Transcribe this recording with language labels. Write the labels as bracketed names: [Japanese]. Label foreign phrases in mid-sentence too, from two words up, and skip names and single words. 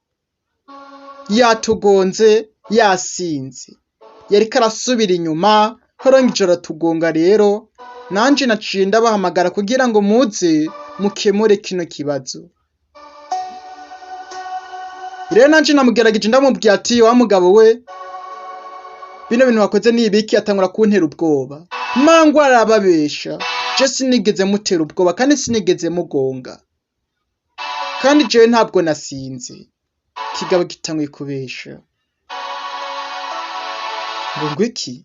[Rundi] Yatugonze yasinze, yariko arasubira inyuma, arangije aratugonga. Rero nanje naciye ndabahamagara kugira ngo muze mukemure kino kibazo. Rero nanje namugerageje ndamubwira ati wa mugabo we, bino bintu wakoze ni ibiki? Atangura kuntera ubwoba. Mangwa arababesha, je sinigeze mutera ubwoba kandi sinigeze mugonga, kandi jewe ntabwo nasinze. Kigabo gitanguye kubesha. Ngo iki?